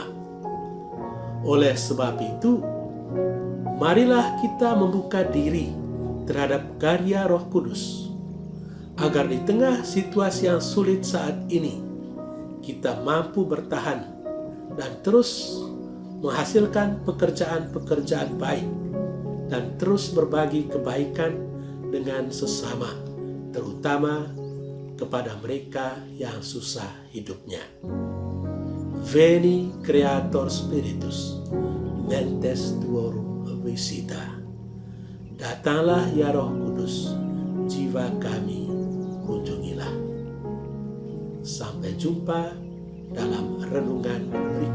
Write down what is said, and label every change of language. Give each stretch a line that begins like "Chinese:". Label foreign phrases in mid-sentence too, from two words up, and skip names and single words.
Indonesian: Oleh sebab itu, marilah kita membuka diri terhadap karya Roh Kudus, agar di tengah situasi yang sulit saat ini, kita mampu bertahan dan terus menghasilkan pekerjaan-pekerjaan baik dan terus berbagi kebaikan dengan sesama, terutama kepada mereka yang susah hidupnya.
Latin: Veni Creator Spiritus, mentes tuorum visita.
Indonesian: Datanglah ya Roh Kudus, jiwa kami kunjungilah. Sampai jumpa dalam renungan